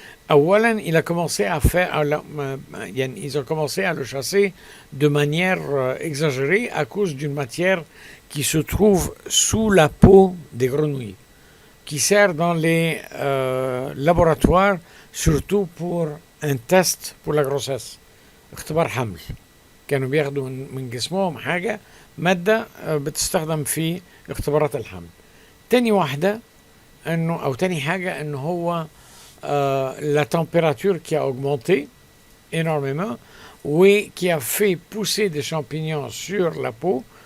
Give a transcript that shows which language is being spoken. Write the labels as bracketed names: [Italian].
[Arabic] أولا [French] il a commencé à faire ils ont commencé à le chasser de manière exagérée à cause d'une matière qui se trouve sous la peau des grenouilles, qui sert dans les laboratoires surtout pour un test pour la grossesse، [Arabic] اختبار حمل. كانوا بياخدوا من جسمهم حاجة مادة بتستخدم في اختبارات الحمل. تاني واحدة انه او تاني حاجة انه هو [French] la température qui a augmenté énormément et qui a fait pousser des champignons sur la peau.